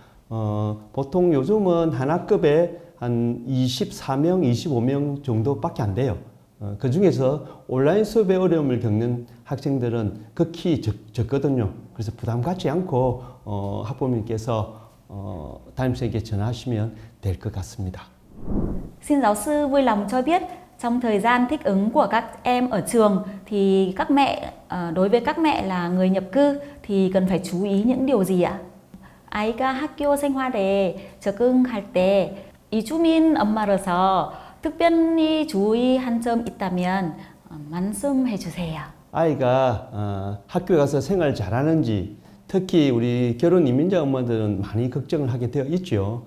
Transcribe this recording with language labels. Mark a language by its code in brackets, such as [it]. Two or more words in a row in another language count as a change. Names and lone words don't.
[ko] 보통 요즘은 한 학급에 한 24명, 25명 정도밖에 안 돼요. 그 중에서 온라인 수업에 어려움을 겪는 학생들은 극히 적거든요. 그래서 부담 갖지 않고 학부모님께서 담임선생님께 전화하시면 될 것 같습니다. [vi] Xin giáo sư vui lòng cho biết trong thời gian thích ứng của các em ở trường thì các mẹ, đối với các mẹ là người nhập cư thì cần phải chú ý những điều gì ạ? [ko] 아이가 학교 생활에 적응할 때 이주민 엄마로서 특별히 주의한 점 있다면 말씀해 주세요. 아이가 학교 가서 생활 잘하는지, 특히 우리 결혼 이민자 엄마들은 많이 걱정을 하게 되어 있죠.